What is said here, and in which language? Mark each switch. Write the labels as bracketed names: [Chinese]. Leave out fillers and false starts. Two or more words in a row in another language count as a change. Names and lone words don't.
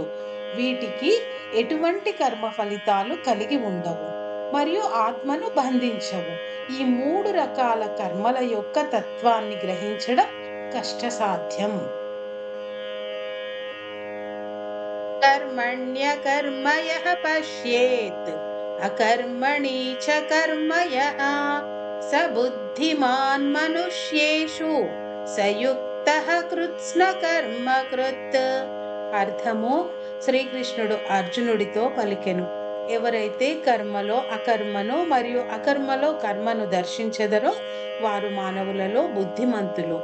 [Telugu] వీటికి ఎటువంటి కర్మ ఫలితాలు కలిగి ఉండవు మరియు ఆత్మను బంధించవు. ఈ 3 రకాల కర్మల యొక్క తత్వాన్ని గ్రహించడం కష్టసాధ్యం. [Sanskrit] कर्मण्यकर्म यः पश्येत् अकर्मणि च कर्म यः स बुद्धिमान् मनुष्येषु सयुक्तः कृत्स्न कर्म कृत्. [Telugu] అర్థము: శ్రీకృష్ణుడు అర్జునుడితో పలికెను, ఎవరైతే కర్మలో అకర్మను మరియు అకర్మలో కర్మను దర్శించెదరో వారు మానవులలో బుద్ధిమంతులు.